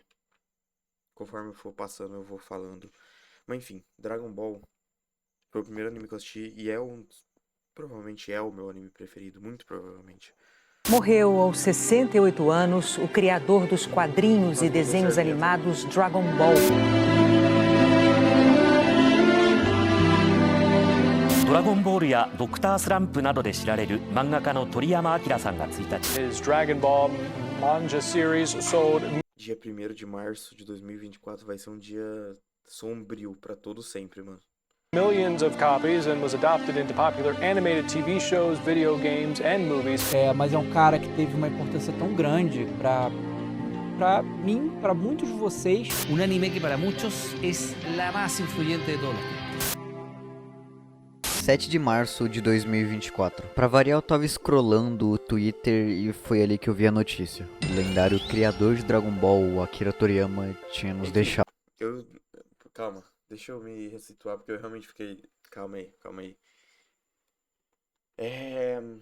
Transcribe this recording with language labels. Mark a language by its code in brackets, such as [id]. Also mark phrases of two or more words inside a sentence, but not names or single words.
[pt] Conforme eu for passando, eu vou falando. Mas enfim, Dragon Ball foi o primeiro anime que eu assisti e é um. Provavelmente é o meu anime preferido, muito provavelmente. Morreu aos 68 anos o criador dos quadrinhos e Nossa, mandou desenhos cerveja. animados Dragon Ball. [ja] ドラゴンボールやドクタースランプなどで知られる漫画家の鳥山明さんが1日 [en] His Dragon Ball manga series sold [pt] Dia 1º de março de 2024 vai ser um dia sombrio pra todo sempre, mano. [en] millions of copies and was adopted into popular animated TV shows, video games, and movies. [pt] Mas é um cara que teve uma importância tão grande para mim, para muitos de vocês. [es] Un anime que para muchos es la más influyente de todos. [pt] 7 de março de 2024. Pra variar, eu tava scrollando o Twitter e foi ali que eu vi a notícia. O lendário criador de Dragon Ball, o Akira Toriyama, tinha nos deixado. Eu. Calma, deixa eu me ressituar porque eu realmente fiquei. Calma aí, calma aí. É.